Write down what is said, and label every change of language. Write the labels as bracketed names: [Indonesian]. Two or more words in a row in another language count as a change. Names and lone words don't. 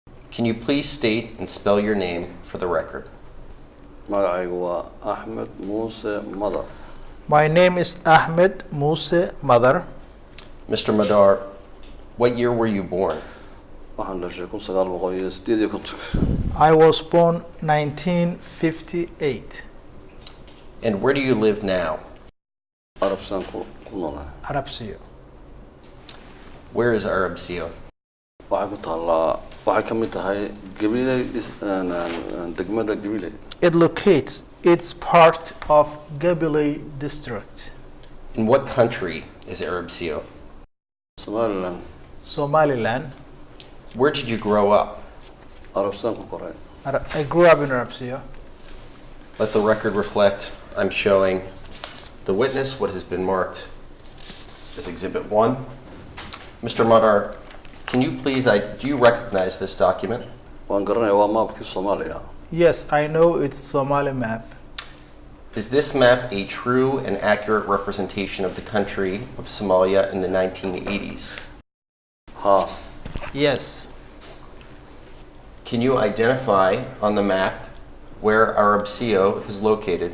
[English] Can you please state and spell your name for the record? [Somali] magacaygu waa Axmed Muuse Madar. [English] My name is Axmed Muuse Madar. Mr. Madar, what year were you born? [Somali] Waxaan dhashay 1958. [English] I was born 1958. And where do you live now? [Somali] Arabsaan ku noolahay. Arabsiyo. [English] Where is Arabsio? [Somali] Waxay ku taallaa waxay ka mid tahay Gabiley degmada Gabiley. [English] It locates, it's part of Gabiley district. In what country is Arabsio? Somaliland. Somaliland. Where did you grow up? [Somali] Arabsaan ku koray. [English] I grew up in Arabsiyo. Let the record reflect I'm showing the witness what has been marked as Exhibit 1. Mr. Madar, can you please, do you recognize this document? [Somali] Waan garanayaa waa maapkii Soomaaliya. [English] Yes, I know it's Somali map. Is this map a true and accurate representation of the country of Somalia in the 1980s? [Somali] Ha. [English] Yes. Can you identify on the map where Arabsio is located?